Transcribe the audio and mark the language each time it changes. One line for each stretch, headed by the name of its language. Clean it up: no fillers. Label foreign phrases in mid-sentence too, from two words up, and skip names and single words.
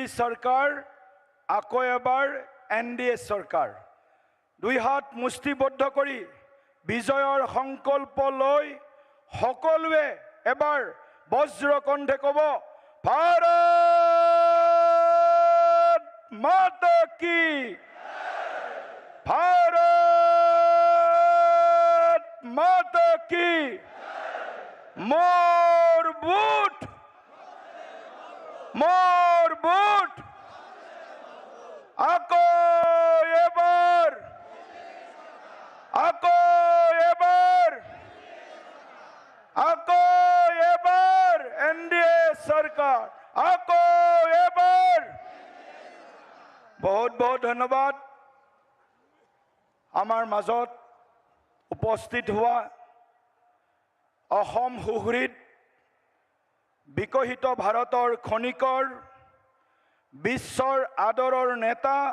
Assamese: চৰকাৰ, আকৌ এবাৰ NDA চৰকাৰ, দুই হাত মুষ্টিবদ্ধ কৰি বিজয়ৰ সংকল্প লৈ সকলোৱে এবাৰ বজ্ৰকণ্ঠে ক'ব,
Hindi: भारत माता की, भारत माता की।
Assamese: মোর বুট, মোর বুট, আকৌ এবার, আকৌ এবার, আকৌ এবার NDA সরকার, আকৌ এবার। বহুত বহুত ধন্যবাদ। আমার মাজত উপস্থিত হওয়া অসম সুহৃদ, বিকশিত ভাৰতৰ খনিকৰ, বিশ্বৰ আদৰৰ নেতা,